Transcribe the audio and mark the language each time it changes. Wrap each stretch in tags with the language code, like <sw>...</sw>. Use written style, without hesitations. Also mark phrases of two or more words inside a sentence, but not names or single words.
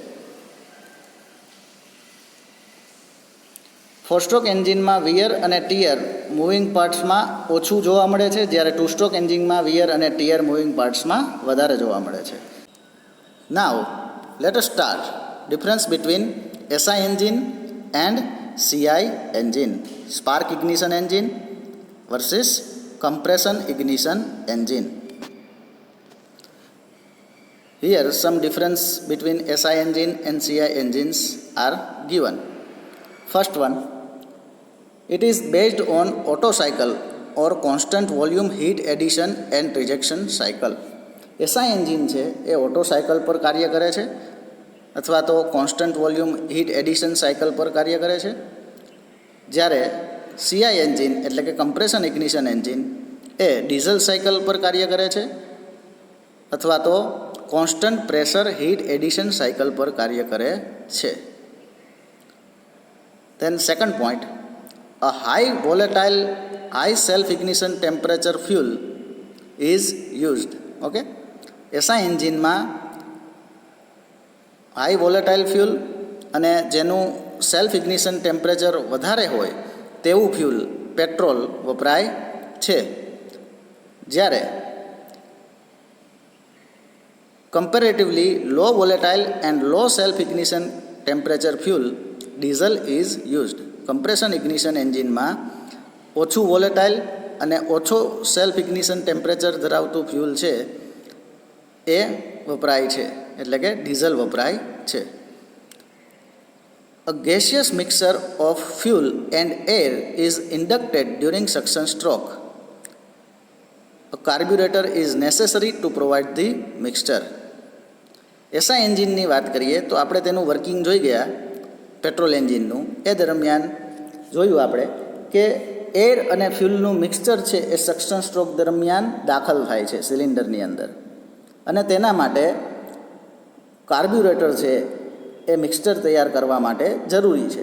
<en>four stroke</en> <gu>એન્જિનમાં વિયર અને ટીયર</gu> <en>moving parts</en> <gu>ઓછું જોવા મળે છે, જ્યારે</gu> <en>two stroke</en> <gu>એન્જિનમાં વિયર અને ટીયર</gu> <en>moving parts</en> <gu>વધારે જોવા મળે છે.</gu> <en>now let us start difference between SI engine and CI engine, spark ignition engine versus compression ignition engine. Here some difference between SI engine and CI engines are given. First one, it is based on Otto cycle or constant volume heat addition and rejection cycle.</en> <gu>SI engine છે એ ઓટો સાયકલ પર કાર્ય કરે છે અથવા તો</gu> <en>constant volume heat addition cycle</en> <gu>પર કાર્ય કરે છે, જ્યારે CI એન્જિન એટલે કે</gu> <en>compression ignition engine</en> <gu>એ</gu> <en>diesel cycle</en> <gu>પર કાર્ય કરે છે અથવા તો</gu> <en>constant pressure heat addition cycle</en> <gu>પર કાર્ય કરે છે.</gu> <en>Then second point, a high volatile, high self-ignition temperature fuel is used. Okay?</en> <gu>SI એન્જિનમાં</gu> <en>high volatile fuel</en> <gu>અને જેનું</gu> <en>self ignition temperature</en> <gu>વધારે હોય તેવું ફ્યુલ પેટ્રોલ વપરાય છે, જ્યારે</gu> <en>comparatively low volatile and low self ignition temperature fuel diesel is used. compression ignition</en> <gu>એન્જિનમાં ઓછું વોલેટાઇલ અને ઓછો</gu> <en>self ignition temperature</en> <gu>ધરાવતું ફ્યુલ છે એ વપરાય છે, એટલે કે ડીઝલ વપરાય છે.</gu> <en>A gaseous mixture of fuel and air is inducted during suction stroke. A carburetor is necessary to provide the mixture.</en> <gu>SI એન્જિનની વાત કરીએ તો આપણે તેનું વર્કિંગ જોઈ ગયા પેટ્રોલ એન્જિનનું. એ દરમિયાન જોયું આપણે કે એર અને ફ્યુલનું મિક્સચર છે એ</gu> <en>suction stroke</en> <gu>દરમિયાન દાખલ થાય છે સિલિન્ડરની અંદર, અને તેના માટે કાર્બ્યુરેટર છે એ મિક્સચર તૈયાર કરવા માટે જરૂરી છે.</gu>